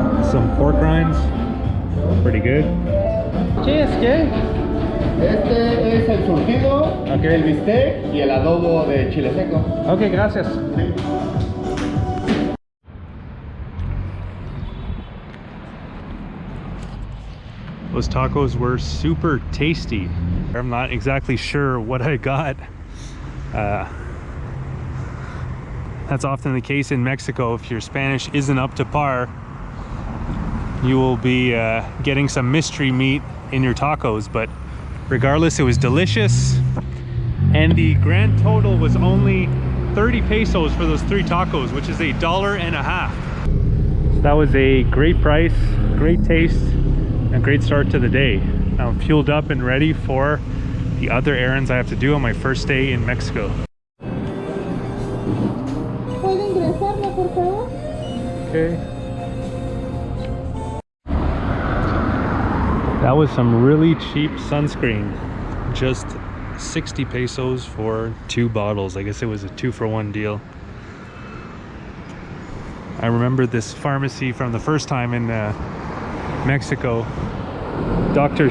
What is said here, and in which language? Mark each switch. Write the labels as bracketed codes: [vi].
[en] Some pork rinds, pretty good. [es] ¿Qué es qué? Este es el surtido, el bistec y el adobo de chile seco. Ok, gracias. [en] Those tacos were super tasty. I'm not exactly sure what I got. That's often the case in Mexico. If your Spanish isn't up to par, you will be getting some mystery meat in your tacos, but regardless, it was delicious. And the grand total was only 30 pesos for those 3 tacos, which is $1.50. That was a great price, great taste, and a great start to the day. Now I'm fueled up and ready for the other errands I have to do on my first day in Mexico. [es] ¿Puede ingresarme, por favor? [en] Okay. That was some really cheap sunscreen. Just 60 pesos for 2 bottles. I guess it was a 2-for-1 deal. I remember this pharmacy from the first time in Mexico. Dr.